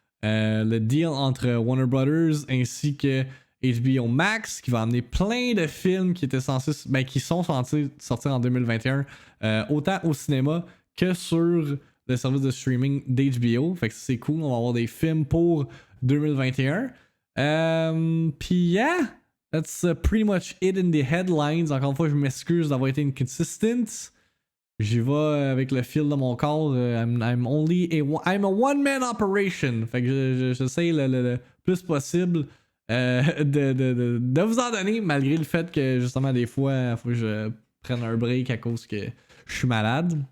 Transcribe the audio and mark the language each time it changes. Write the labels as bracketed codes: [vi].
[fr] Le deal entre Warner Brothers ainsi que HBO Max qui va amener plein de films qui étaient censés, qui sont censés sortir en 2021, autant au cinéma que sur le service de streaming d'HBO. Fait que c'est cool, on va avoir des films pour 2021. Puis [en] yeah, that's pretty much it in the headlines. [fr] Encore une fois, je m'excuse d'avoir été inconsistent. J'y vais avec le fil de mon corps. [en] I'm a one-man operation. [fr] Fait que j'essaie le plus possible de vous en donner, malgré le fait que justement des fois il faut que je prenne un break à cause que je suis malade.